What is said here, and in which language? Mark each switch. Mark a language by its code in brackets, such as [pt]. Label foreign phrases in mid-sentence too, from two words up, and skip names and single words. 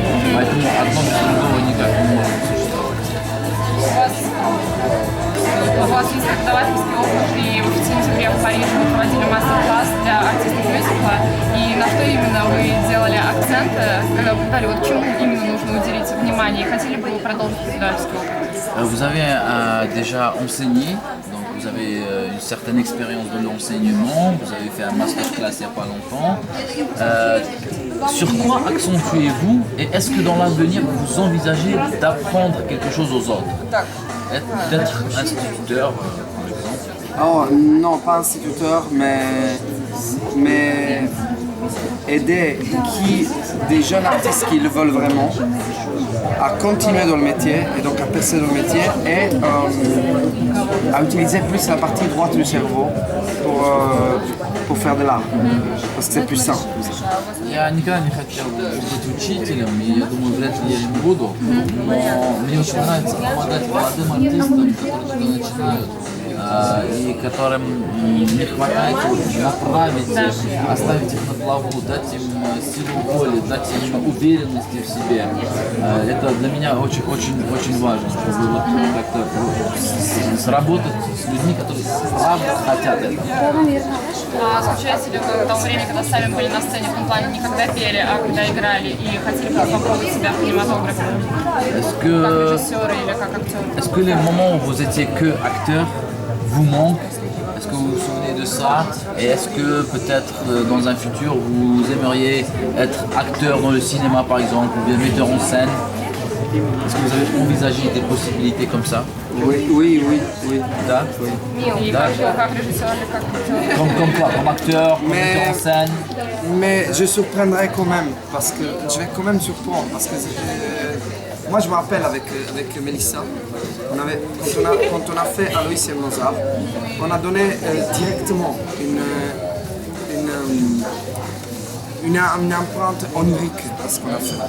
[ru] Поэтому одно без другого никак не может существовать. У вас есть преподавательский опыт, и в сентябре в Париже вы проводили мастер-класс для артистов мюзикла. И на что именно вы делали акценты, когда вы говорили, вот чему именно нужно уделить внимание, и хотели бы вы продолжить преподавательский опыт? [fr] Vous avez déjà enseigné, donc vous avez une certaine expérience de l'enseignement, vous avez fait un masterclass il n'y a pas longtemps. Sur quoi accentuez-vous et est-ce que dans l'avenir vous envisagez d'apprendre quelque chose aux autres? D'être instituteur, par exemple? Oh non, pas instituteur, mais aider des jeunes artistes qui le veulent vraiment à continuer dans le métier et donc à percer dans le métier et à utiliser plus la partie droite du cerveau pour faire de l'art, parce que c'est plus simple. [ru] Я никогда не хотел быть учителем, и я думаю, вряд ли я им буду, но мне очень нравится помогать молодым артистам, которые только начинают, и которым не хватает направить их, оставить их на плаву, дать им силу воли, дать им уверенности в себе. Это для меня очень важно, чтобы вот как-то сработать с людьми, которые правда хотят этого. А скучаете ли вы в то время, когда сами были на сцене, в том плане не когда пели, а когда играли, и хотели бы попробовать себя в кинематографе? Как режиссеры или как актеры? [fr] Est-ce que les moments où vous étiez que acteur vous manquent? Est-ce que vous vous souvenez de ça? Et est-ce que peut-être dans un futur vous aimeriez être acteur dans le cinéma par exemple, ou bien metteur en scène? Est-ce que vous avez envisagé des possibilités comme ça? Oui. [ru] Да? И как режиссер или как актер? [fr] Comme quoi? Comme acteur, comme metteur en scène? Mais je surprendrai quand même, parce que je vais quand même surprendre, parce que moi je me rappelle avec Mélissa, quand on a fait Aloïs et Mozart, on a donné directement une empreinte onirique à ce qu'on a fait.